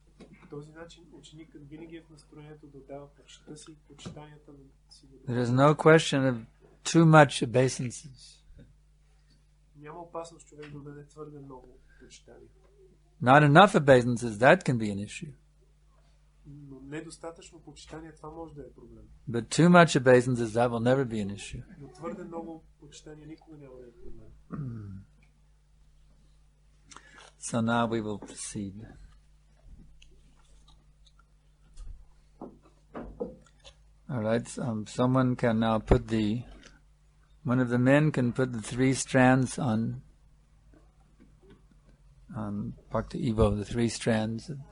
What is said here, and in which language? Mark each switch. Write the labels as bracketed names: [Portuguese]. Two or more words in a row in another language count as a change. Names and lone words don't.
[English] There is no question of too much obeisances. Not enough obeisances, that can be an issue. [Bulgarian] Но недостатъчно почитание, това може да е проблем. [English] But too much obeisances, that will never be an issue. [Bulgarian] Но твърде много почитание никога няма да е проблем. [English] So now we will proceed. All right, someone can now put one of the men can put the 3 strands on Bhakti Evo, the 3 strands.